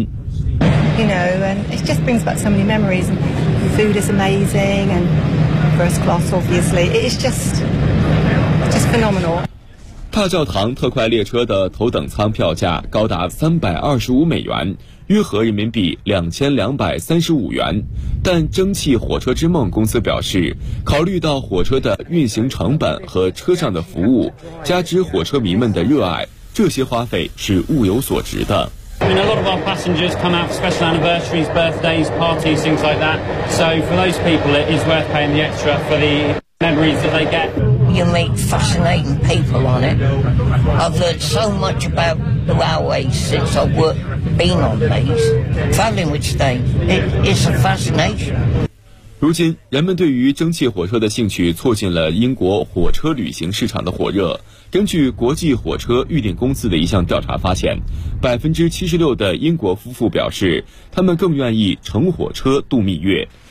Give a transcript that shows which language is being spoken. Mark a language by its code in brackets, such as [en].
[en] You know, and it just brings back so many memories. And food is amazing, and first class, obviously. It is just phenomenal. [zh] 大教堂特快列车的头等舱票价高达325美元，约合人民币2235元。但蒸汽火车之梦公司表示，考虑到火车的运行成本和车上的服务，加之火车迷们的热爱，这些花费是物有所值的。 [en] I mean, a lot of our passengers come out for special anniversaries, birthdays, parties, things like that. So for those people, it is worth paying the extra for the memories that they get. You meet fascinating people on it. I've learned so much about the railways since I've been on these. Travelling with staying, it's a fascination. [zh] 如今人们对于蒸汽火车的兴趣促进了英国火车旅行市场的火热。根据国际火车预订公司的一项调查发现，76%的英国夫妇表示他们更愿意乘火车度蜜月。